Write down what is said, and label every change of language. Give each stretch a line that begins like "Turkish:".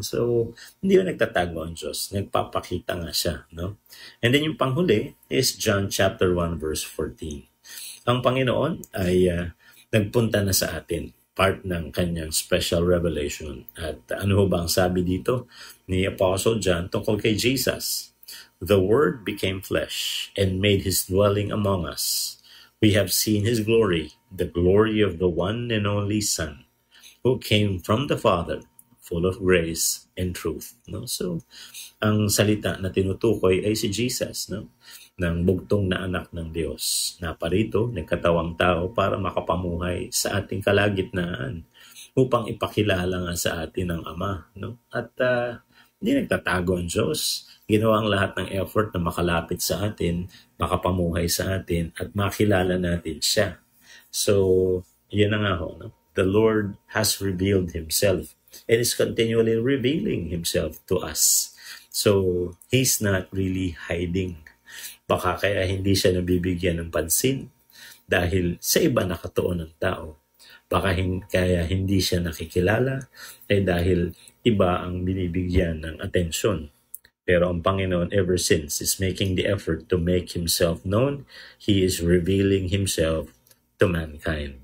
Filipino: So, hindi na nagtatago ang Diyos. Nagpapakita nga siya. No?
English: And then
Filipino: yung panghuli
English: is John chapter 1 verse 14.
Filipino: Ang Panginoon ay nagpunta na sa atin, part ng kanyang special revelation. At ano ba ang sabi dito ni Apostle John tungkol kay Jesus?
English: The Word became flesh and made His dwelling among us. We have seen His glory, the glory of the one and only Son, who came from the Father, full of grace and truth.
Filipino: No? So, ang salita na tinutukoy ay si Jesus, no? Ng bugtong na anak ng Diyos. Naparito, nagkatawang tao para makapamuhay sa ating kalagitnaan upang ipakilala nga sa atin ang Ama. No? At hindi nagtatago ang Diyos. Ginawa ang lahat ng effort na makalapit sa atin, makapamuhay sa atin, at makilala natin siya. So, yun na nga ho. No?
English: The Lord has revealed Himself and is continually revealing Himself to us. So, He's not really hiding.
Filipino: Baka kaya hindi siya nabibigyan ng pansin dahil sa iba nakatuon ng tao. Baka kaya hindi siya nakikilala ay dahil iba ang binibigyan ng atensyon. Pero ang Panginoon
English: ever since is making the effort to make Himself known. He is revealing Himself to mankind.